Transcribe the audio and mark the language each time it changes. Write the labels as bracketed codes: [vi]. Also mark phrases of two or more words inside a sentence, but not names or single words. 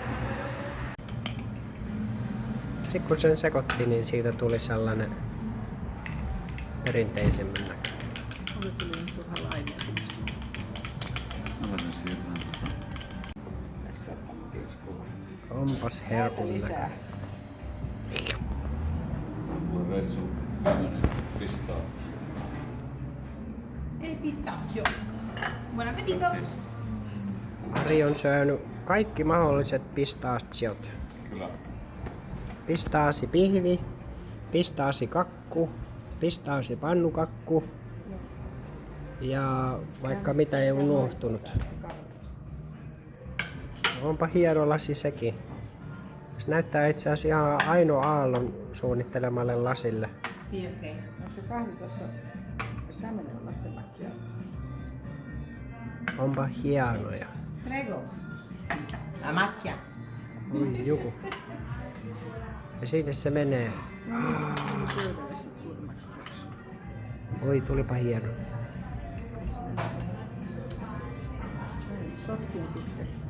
[fi] Sitten kun sen sekoitti, niin siitä tuli sellainen perinteisemmän näkö. Oli tuli nyt turha lainea. Mä siirrän Onpas herkun näkö. Lisää. Mulla on reissu tämmönen pistaa. [it] El pistacchio. Buon appetito. [fi] Siis, Ari on syönyt kaikki mahdolliset pistaasiot. kyllä. Pistaasipihvi, pistaasikakku, pistaasipannukakku ja vaikka mitä ei unohtunut. Onpa hieno lasi sekin. Se näyttää itse asiassa ihan Aino Aallon suunnittelemalle lasille. [it] Sì, ok. [fi] Onko se kahvi tuossa? Tämmönen on [it] latte macchiato. [fi] Onpa hienoja. [it] Prego. La macchia. [fi] Oi joku. Ja sinne se menee. Pöydälle sit suurimmaksi osaksi. Oi tulipa hieno. Sotkin sitten.